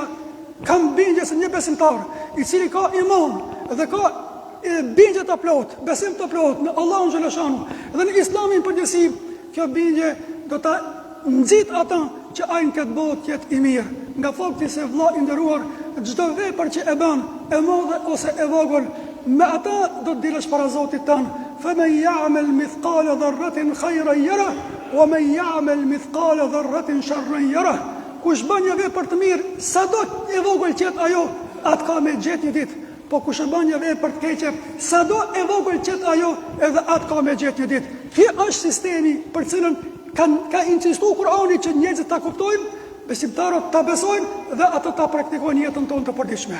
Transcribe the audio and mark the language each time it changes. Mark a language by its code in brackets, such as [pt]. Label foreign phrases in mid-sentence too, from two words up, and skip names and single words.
[sq] Kam bindje se një besimtar i cili ka iman dhe ka bindje të plot, besim të plot në Allahun xhaleshanu dhe në Islamin përgjithësi, kjo bindje do ta nxit ata që ai në këtë botë jetë i mirë. Nga fakti se vëlla i nderuar, çdo vepër që e bën, e madhe ose e vogël, me ata do të dilësh para Zotit tanë. [ar] فَمَنْ يَعْمَلْ مِثْقَالَ ذَرَّةٍ خَيْرًا يَرَهُ وَمَنْ يَعْمَلْ مِثْقَالَ ذَرَّةٍ شَرًّا يَرَهُ. [sq] Kush bën një vepër të mirë, sado e vogël qet ajo, atë ka me gjetë një ditë. Po kush e bën një vepër të keqe, sado e vogël qet ajo, edhe atë ka me gjetë një ditë. Ky është sistemi për cilën ka insistuar Kur'ani që njerëzit ta kuptojnë, besimtarët ta besojnë dhe ato ta praktikojnë jetën tonë të përditshme.